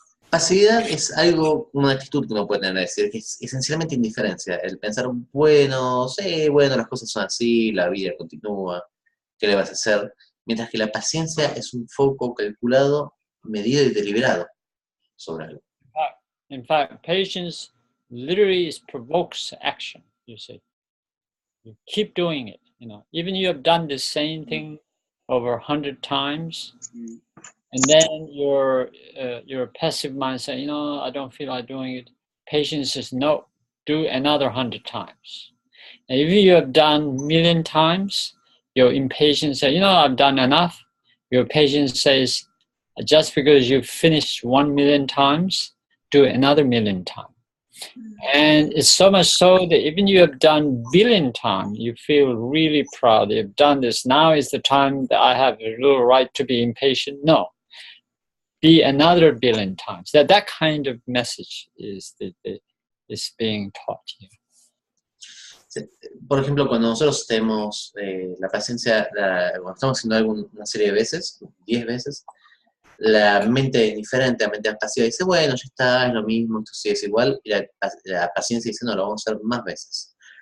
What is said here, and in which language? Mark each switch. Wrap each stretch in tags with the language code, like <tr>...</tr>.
<es>Pasividad es algo, una actitud que uno puede tener, es decir, que es esencialmente indiferencia, el pensar, bueno, sí, bueno, las cosas son así, la vida continúa, ¿qué le vas a hacer? Mientras que la paciencia es un foco calculado, medido y deliberado sobre algo.</es> <en>In fact, patience literally provokes action, you see. You keep doing it, Even you have done the same thing over 100 times, and then your passive mind says, I don't feel like doing it. Patience says, no, do another 100 times. And if you have done 1,000,000 times, your impatience says, I've done enough. Your patience says, just because you've finished 1,000,000 times, do another 1,000,000 times. And it's so much so that even you have done 1,000,000,000 times, you feel really proud. You've done this. Now is the time that I have a little right to be impatient. No. Be another 1,000,000,000 times. That kind of message is being taught here.</en> <es>Por ejemplo, cuando nosotros tenemos la paciencia, cuando estamos haciendo algo una serie de veces, 10 veces, la mente indiferente, la mente pasiva dice, bueno, ya está, es lo mismo, esto sí es igual, y la paciencia dice, no, lo vamos a hacer más veces.</es>